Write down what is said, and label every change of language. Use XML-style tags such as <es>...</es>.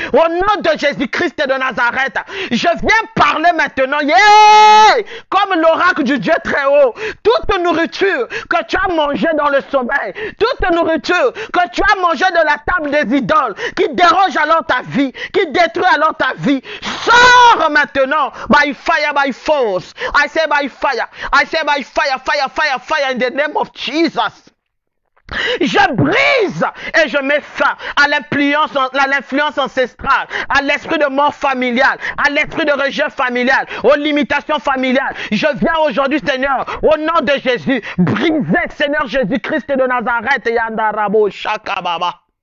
<fr>Au nom de Jésus-Christ de Nazareth, je viens parler maintenant, comme l'oracle du Dieu très haut. Toute nourriture que tu as mangée dans le sommeil, toute nourriture que tu as mangée de la table des idoles, qui dérange alors ta vie, qui détruit alors ta vie, sors maintenant,</fr> <en>by fire, by force. I say by fire, I say by fire, fire, fire, fire in the name of Jesus.</en> <fr>Je brise et je mets fin à l'influence ancestrale, à l'esprit de mort familiale, à l'esprit de rejet familial, aux limitations familiales. Je viens aujourd'hui, Seigneur, au nom de Jésus, briser, Seigneur Jésus-Christ de Nazareth, Yandarabo Shakababa.</fr>